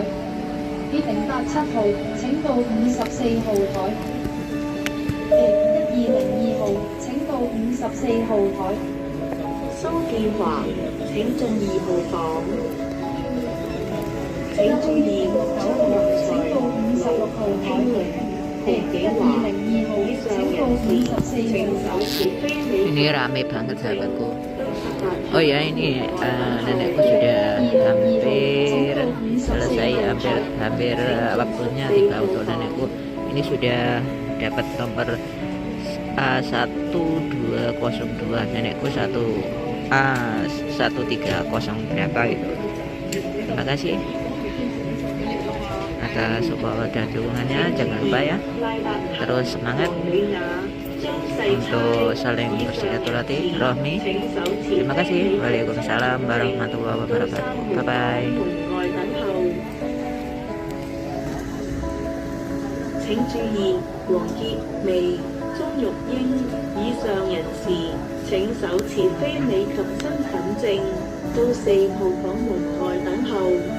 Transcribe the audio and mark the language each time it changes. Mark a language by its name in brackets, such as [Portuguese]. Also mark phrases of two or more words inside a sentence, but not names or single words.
[Cantonese] 必定87號，請到54號台。1202號，請到54號台。蘇建華，請進2號房。請注意，張國請到56號台。1202號，請到54號台。 [Indonesian] Ini rame banget sahabatku. Oh ya, ini nenekku sudah hampir selesai, hampir waktunya tiba untuk nenekku. Ini sudah dapat nomor A1202, nenekku 1300 berapa gitu. Terima kasih atas support dan dukungannya. Jangan lupa ya, terus semangat untuk saling bersilaturahmi. Terima kasih. [Arabic] وعليكم السلام ورحمة الله وبركاته. [English] Bye bye. [Cantonese] 請注意，黃潔薇、鍾玉英以上人士請手持非美及身份證到4號房門外等候。